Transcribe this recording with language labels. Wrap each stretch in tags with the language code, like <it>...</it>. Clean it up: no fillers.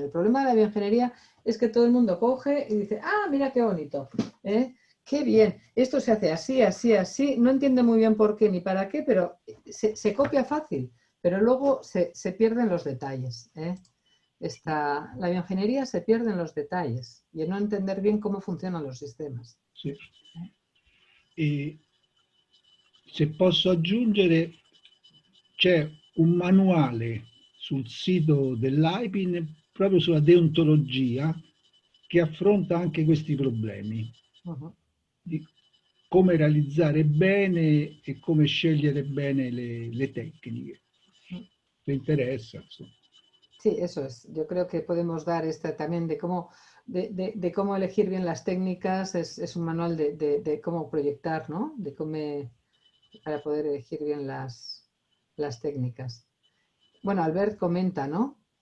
<es>El problema de la bioingeniería es que todo el mundo coge y dice, ah, mira qué bonito, qué bien, esto se hace así, así, así, no entiende muy bien por qué ni para qué, pero se copia fácil, pero luego se pierden los detalles. La bioingeniería se pierde en los detalles y en no entender bien cómo funcionan los sistemas.</es> <it>Sì. E se posso aggiungere, c'è un manuale sul sito dell'AIPIN proprio sulla deontologia che affronta anche questi problemi. Di come realizzare bene e come scegliere bene le tecniche.</it> <es>¿Te interesa? Sí, eso es. Yo creo que podemos dar también de cómo elegir bien las técnicas. Es un manual de cómo proyectar, ¿no? Para poder elegir bien las técnicas. Bueno, Albert comenta, ¿no?</es>